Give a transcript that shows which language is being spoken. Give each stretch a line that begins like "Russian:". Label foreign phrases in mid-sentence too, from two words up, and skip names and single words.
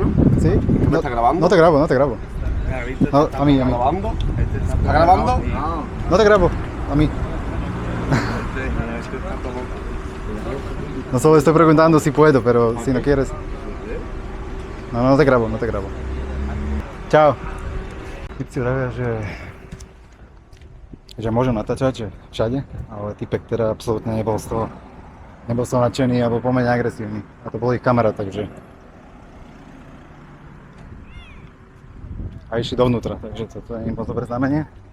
Spanish: ¿Sí? ¿Tú me estás grabando? No te grabo. No, a mí. ¿Grabando? ¿Estás grabando? No. No te grabo, a mí. No solo estoy preguntando si puedo, pero si no quieres. No te grabo.
Slovak: Čau. Typci vravia, že môžem natáčať všade, ale typek teda absolútne nebol z toho nadšený alebo pomerne agresívny. A to bol ich kamarát, takže... A išli dovnútra, takže to je im moc dobré znamenie.